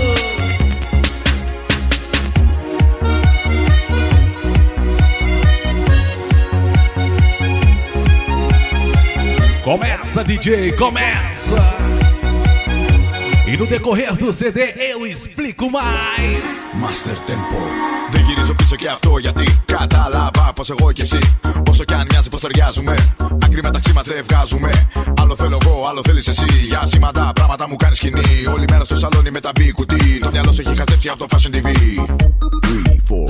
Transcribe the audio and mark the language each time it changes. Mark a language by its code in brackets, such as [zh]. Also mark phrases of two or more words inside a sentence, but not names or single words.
[pt] Começa, DJ, começa! E no decorrer do CD eu explico mais. Master Tempo. [el] Δεν γυρίζω πίσω και αυτό γιατί κατάλαβα πως εγώ και εσύ, όσο κι αν μοιάζει πως ταιριάζουμε, άκρη μεταξύ μας δεν βγάζουμε. Άλλο θέλω εγώ, άλλο θέλεις εσύ. Για σήματα πράγματα μου κάνεις σκηνή. Όλη μέρα στο σαλόνι με τα μπι κουτί. Το μυαλό σου έχει χαζέψει από το Fashion TV. 3, 4.